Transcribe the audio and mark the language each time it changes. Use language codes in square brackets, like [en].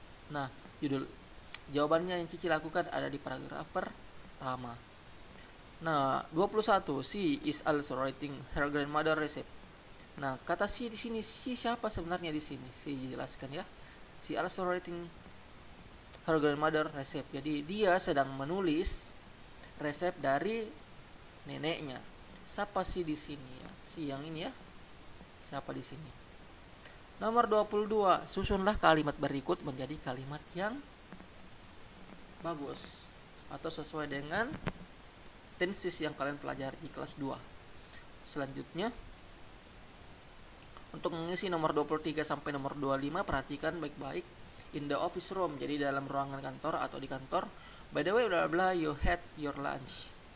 [id] Nah, jawabannya yang Cici lakukan ada di paragraf pertama. [en] Nah, 21, she is also writing her grandmother recipe. [id] Nah, kata she di sini, she siapa sebenarnya di sini? She jelaskan ya. [en] She also writing her grandmother recipe. [id] Jadi dia sedang menulis resep dari neneknya. Siapa sih di sini ya? Si yang ini ya. Siapa di sini? Nomor 22, susunlah kalimat berikut menjadi kalimat yang bagus atau sesuai dengan tenses yang kalian pelajari di kelas 2. Selanjutnya, untuk mengisi nomor 23 sampai nomor 25, perhatikan baik-baik. [en] In the office room, [id] jadi dalam ruangan kantor atau di kantor. [en] By the way, bla bla, you had your lunch.